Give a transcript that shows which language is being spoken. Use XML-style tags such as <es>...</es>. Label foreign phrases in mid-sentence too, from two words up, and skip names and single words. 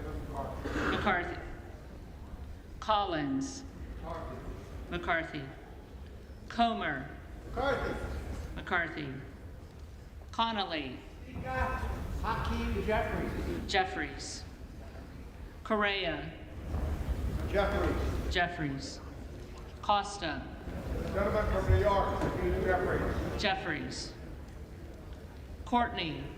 <en>McCarthy. Collins. McCarthy. Comer. McCarthy. Connolly. Hakeem Jeffries. Jeffries. Correa. Jeffries. Jeffries. Costa. Gentleman from New York, Hakeem Jeffries. Jeffries. Courtney.</en>